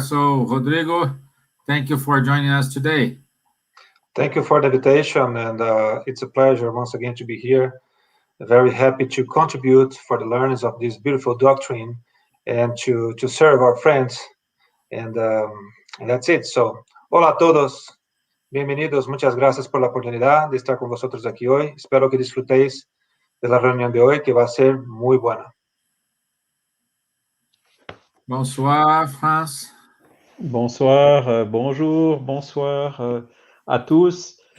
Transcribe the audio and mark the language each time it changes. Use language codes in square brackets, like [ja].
[en] So, Rodrigo, thank you for joining us today. Thank you for the invitation, and it's a pleasure once again to be here. Very happy to contribute for the learnings of this beautiful doctrine and to serve our friends. And that's it. So, [es] hola a todos. Bienvenidos. Muchas gracias por la oportunidad de estar con vosotros aquí hoy. Espero que disfrutéis de la reunión de hoy, que va a ser muy buena. [fr] Bonsoir, France. Bonsoir, bonjour, bonsoir à tous.